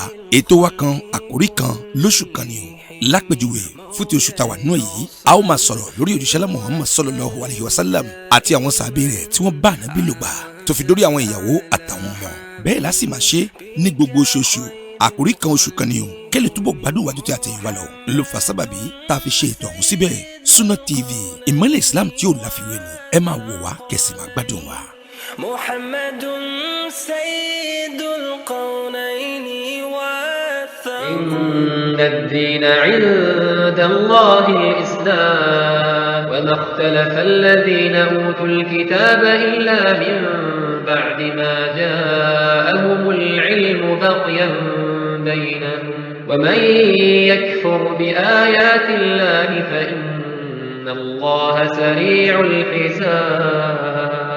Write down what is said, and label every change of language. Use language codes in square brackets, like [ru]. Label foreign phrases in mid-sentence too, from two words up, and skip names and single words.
[yo] Ètò wa kan, àkòrí kan, lóṣù kan ni o. Lápèjúwe fún ti oṣù tàwa nù yìí, a ó máa sọ̀rọ̀ lórí òjíṣẹ́ Muhammad [ar] صلى الله عليه وسلم [yo] àti àwọn sàhábé rẹ̀ tí wọ́n bá Ànábì lò gbà tó fi dórí àwọn ìyàwó àtàwọn ọmọ. Bẹ́ẹ̀ la sì máa ṣe ní gbogbo oṣooṣù. Àkòrí kan oṣù kan ni o. Kẹ́lẹ̀ túbọ̀ gbádùn wájú tí a tẹ̀yìn wá lọ ló fa sábàbí tá a fi ṣe ètò ọ̀hún síbẹ̀. Sunna TV, ìmọ́lẹ̀ Islam tí ò láfiwé ni. Ẹ máa wò wá kẹ́sì máa gbádùn wa. [ar] محمد سيد الكونين إن الدين عند الله الإسلام وما اختلف الذين أوتوا الكتاب إلا من بعد ما جاءهم العلم بغيا بينهم ومن يكفر بآيات الله فإن الله سريع الحساب